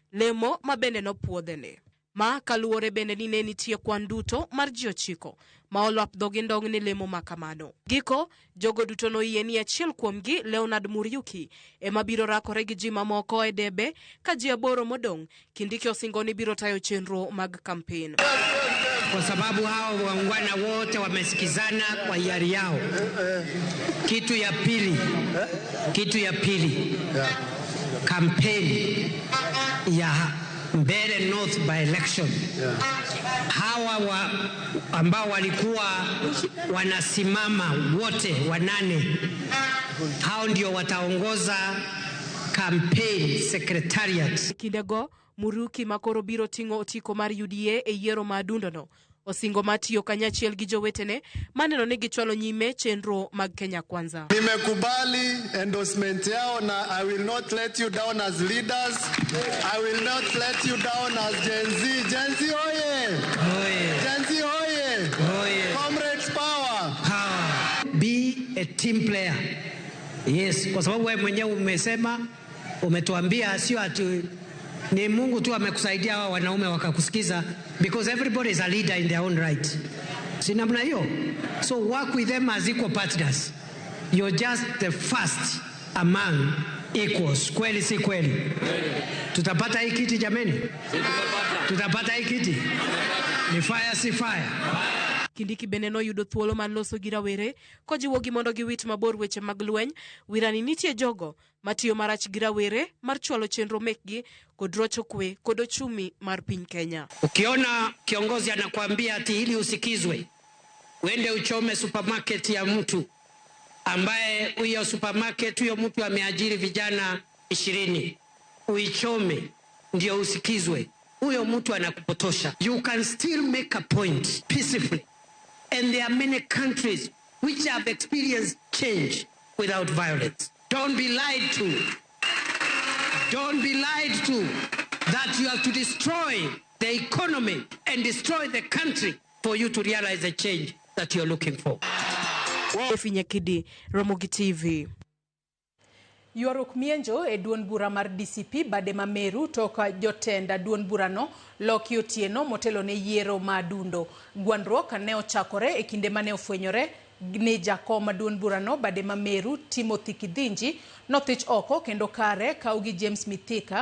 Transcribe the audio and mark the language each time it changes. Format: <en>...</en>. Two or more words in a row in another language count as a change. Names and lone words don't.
<luo>Lemo ma bende no puodhene. Ma kaluore bende ni ne nitie kwan duto mar ji 9 ma olap dhogi ndong ni lemo makamano. Giko, jogo duto no yie ni achiel kuomgi Leonard Muriuki ema biro rakore gi ji mamoko e debe ka ji 8 modong. Kindiki osingo ni biro tayo chenro mag campaign.</luo> <sw>Kwa sababu hao waungwana wote wamesikizana kwa hiari yao. Kitu ya pili campaign ya Mbeere North</sw> <en>by election.</en> <sw>Hawa ambao walikuwa wanasimama wote 8, hao ndio wataongoza</sw> <en>campaign secretariat.</en> <luo>Kindego Muruki makoro biro tingo otiko mar UDA e yiero madundo no. Osingo matiyo kanyachiel gi jowetene maneno ni gichwalo nyime chenro mag Kenya Kwanza.</luo> <sw>Nimekubali endorsement yao na</sw> <en>I will not let you down as leaders. I will not let you down as Gen Z. Gen Z oye! Gen Z oye! Comrades power! Be a team player. Yes,</en> <sw>kwa sababu wewe mwenyewe umesema, umetuambia sio ati ni Mungu tu amekusaidia hawa wanaume wakakusikiza,</sw> <en>because everybody is a leader in their own right.</en> <sw>Si namna hiyo?</sw> <en>So work with them as equal partners. You're just the first among equals.</en> <sw>Kweli si kweli? Tutapata hii kiti jameni? Tutapata hii kiti? Ni fire si fire?</sw> <luo>Kindiki beneno yudo thuolo man loso gi rawere kojiwo gi mondo giwit mabor weche mag lweny. Wirani nitie jogo matiyo marach gi rawere mar chwalo chenro mekgi kod rocho kwe kod ochumi mar piny Kenya.</luo> <sw>Ukiona kiongozi anakuambia ati ili usikizwe, uende uchome supermarket ya mtu ambaye huyo supermarket huyo mtu ameajiri vijana 20, uichome ndio usikizwe, huyo mtu anakupotosha.</sw> <en>You can still make a point peacefully. And there are many countries which have experienced change without violence. Don't be lied to. Don't be lied to that you have to destroy the economy and destroy the country for you to realize the change that you're looking for.</en> <luo>Nyakidi, Ramogi TV. Yuaruk mienjo e duon bura mar DCP bade ma Meru toka jotenda duon burano Loki Otieno motelo ne yiero madundo. Gwandruok ne ochakore e kinde mane ofwenyore ni jakom maduong' burano bade ma Meru Timothy Kidhinji nothich oko kendo kare kaugi James Mithika.</luo>